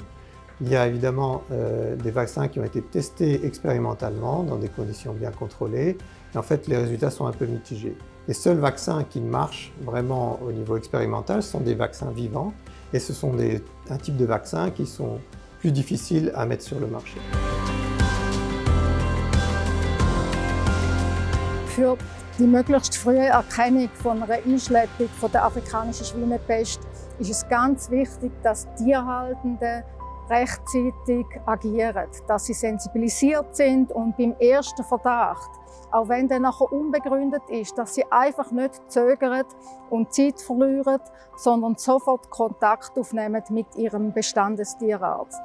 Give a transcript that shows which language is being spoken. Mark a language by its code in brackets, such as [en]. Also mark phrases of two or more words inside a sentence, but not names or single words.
[fr] Il y a évidemment des vaccins qui ont été testés expérimentalement dans des conditions bien contrôlées. Et en fait, les résultats sont un peu mitigés. Les seuls vaccins qui marchent vraiment au niveau expérimental sont des vaccins vivants. Et ce sont un type de vaccins qui sont plus difficiles à mettre sur le marché. [de] Für die möglichst frühe Erkennung von einer Einschleppung von der afrikanischen Schweinepest ist es ganz wichtig, dass Tierhaltende rechtzeitig agieren, dass sie sensibilisiert sind und beim ersten Verdacht, auch wenn der nachher unbegründet ist, dass sie einfach nicht zögern und Zeit verlieren, sondern sofort Kontakt aufnehmen mit ihrem Bestandestierarzt.